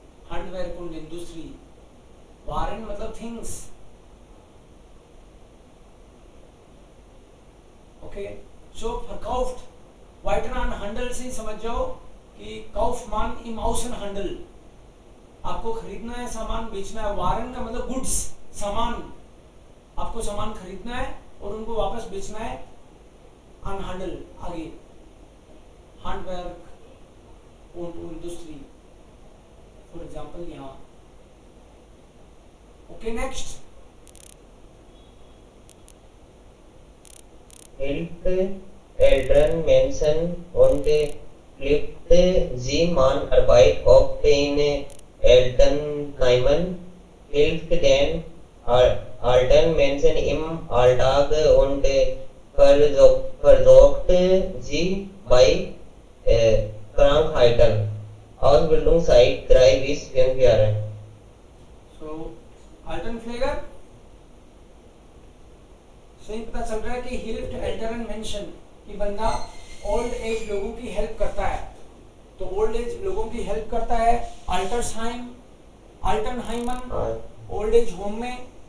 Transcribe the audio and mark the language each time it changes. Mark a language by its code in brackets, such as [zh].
[de] Handwerk und Industrie. Waren मतलब things. ओके. सो verkauft weiter an Handel [hi] से समझ जाओ कि [de] Kaufmann im Außenhandel. [hi] आपको खरीदना है सामान, बेचना है. वारन का मतलब गुड्स, सामान. आपको सामान खरीदना है और उनको वापस बेचना है. [de] an Handel आगे. Handwerk und Industrie. [en] For example यहाँ. Okay. Next. [de] Hilft älteren Menschen und pflegt sie. Man arbeitet oft in Altenheimen, hilft den alten Menschen im Alltag und versorgt sie bei Krankheiten. Ausbildungszeit 3 bis 5 Jahre. [hi] सो अल्टनफ्लेगर से ही पता चल रहा है कि हिल्फ्ट एल्टरन mention कि बंदा old age लोगों की हेल्प करता है. तो ओल्ड एज लोगों की हेल्प करता है. अल्टर्सहाइम, अल्टनहाइमन ओल्ड एज होम में.